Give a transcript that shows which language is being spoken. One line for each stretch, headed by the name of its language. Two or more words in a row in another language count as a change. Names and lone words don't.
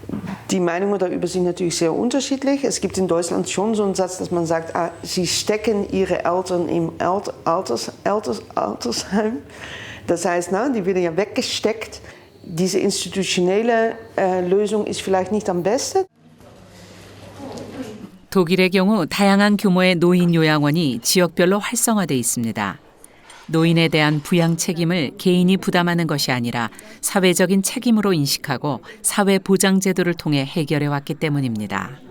German: Die Meinungen darüber sind natürlich sehr unterschiedlich. Es gibt in Deutschland schon so einen Satz, dass man sagt, sie stecken ihre Eltern im Altersheim. Das heißt, die werden ja weggesteckt. Diese institutionelle Lösung ist vielleicht nicht am besten.
Korean: 독일의 경우 다양한 규모의 노인 요양원이 지역별로 활성화돼 있습니다. 노인에 대한 부양 책임을 개인이 부담하는 것이 아니라 사회적인 책임으로 인식하고 사회 보장 제도를 통해 해결해 왔기 때문입니다.